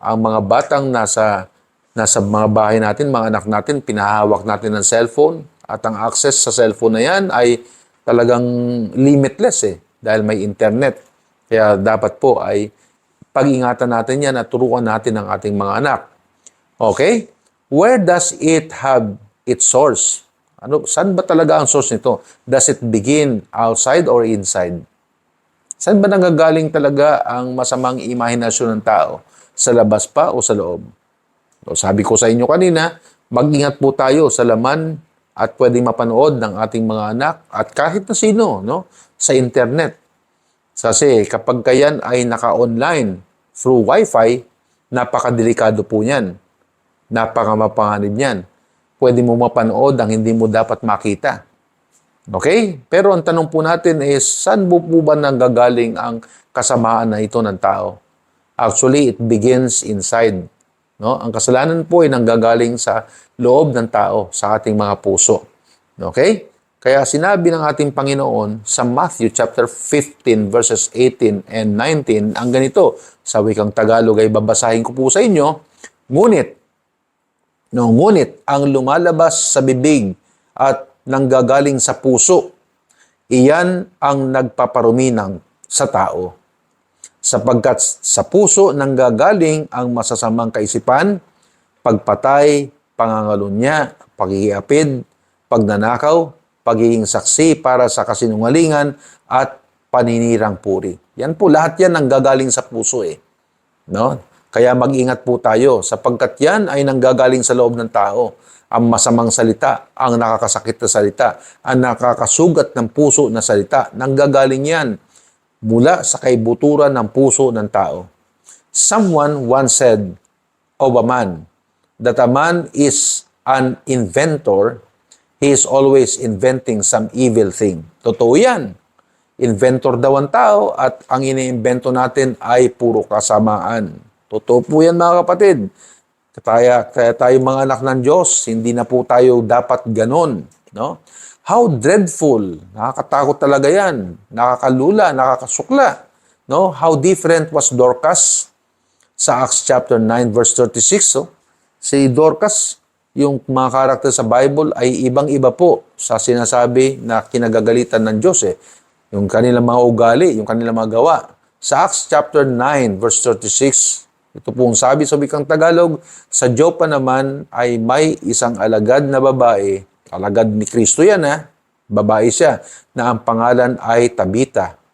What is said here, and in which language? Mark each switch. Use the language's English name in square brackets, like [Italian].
[Filipino] Ang mga batang nasa mga bahay natin, mga anak natin, pinahawak natin ng cellphone at ang access sa cellphone na yan ay talagang limitless dahil may internet. Kaya dapat po ay pag-ingatan natin yan at turuan natin ang ating mga anak. Okay? [English] Where does it have its source? [Filipino] Saan ba talaga ang source nito? [English] Does it begin outside or inside? [Filipino] Saan ba nanggagaling talaga ang masamang imahinasyon ng tao? Sa labas pa o sa loob? So, sabi ko sa inyo kanina, mag-ingat po tayo sa laman at pwedeng mapanood ng ating mga anak at kahit na sino, no? Sa internet. Kasi kapag kayan ay naka-online through Wi-Fi, napakadelikado po niyan. Napakamapanganib niyan. Pwede mo mapanood ang hindi mo dapat makita. Okay? Pero ang tanong po natin is, saan po ba nanggagaling ang kasamaan na ito ng tao? [English] Actually, it begins inside. [Filipino] No? Ang kasalanan po ay nanggagaling sa loob ng tao, sa ating mga puso. Okay? Kaya sinabi ng ating Panginoon sa Matthew chapter 15 verses 18 and 19, ang ganito, sa wikang Tagalog ay babasahin ko po sa inyo, ngunit ang lumalabas sa bibig at nanggagaling sa puso, iyan ang nagpaparumi sa tao. Sapagkat sa puso nanggagaling ang masasamang kaisipan, pagpatay, pangangalunya, paghihiapid, pagnanakaw, pagiging saksi para sa kasinungalingan at paninirang puri. Yan po, lahat yan nanggagaling sa puso No? Kaya mag-ingat po tayo sapagkat yan ay nanggagaling sa loob ng tao. Ang masamang salita, ang nakakasakit na salita, ang nakakasugat ng puso na salita, nanggagaling yan mula sa kaibuturan ng puso ng tao. [English] Someone once said of a man that a man is an inventor. He is always inventing some evil thing. [Filipino] Totoo yan. Inventor daw ang tao at ang iniimbento natin ay puro kasamaan. Totoo po yan mga kapatid. Kaya tayo mga anak ng Diyos, hindi na po tayo dapat ganon. No? [English] How dreadful. [Filipino] Nakakatakot talaga yan. Nakakalula, nakakasukla. No? [English] How different was Dorcas sa Acts chapter 9 verse 36. [Filipino] So, si Dorcas, yung mga karakter sa Bible ay ibang-iba po sa sinasabi na kinagagalitan ng Diyos. Yung kanilang mga ugali, yung kanilang mga gawa. Sa Acts chapter 9 verse 36, ito pong sabi sa wikang Tagalog, sa Jopa naman ay may isang alagad na babae, alagad ni Kristo yan babae siya, na ang pangalan ay Tabita.